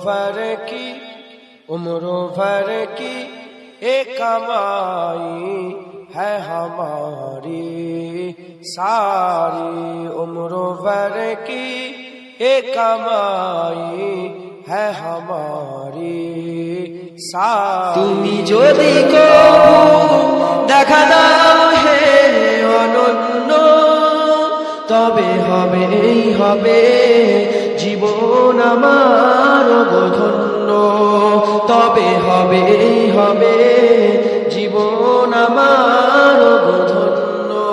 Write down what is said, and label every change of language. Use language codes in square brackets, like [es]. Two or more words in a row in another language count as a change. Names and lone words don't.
[ur] بھر کی ایک کمائی ہے ہماری ساری، عمر بھر کی ایک کمائی ہے ہماری ساری، [bn] তুমি যদি কবু দেখা দাও হে অনন্য, তবে হবে জীবন আমার ধন্য, তবে হবে জীবন আমার ধন্য।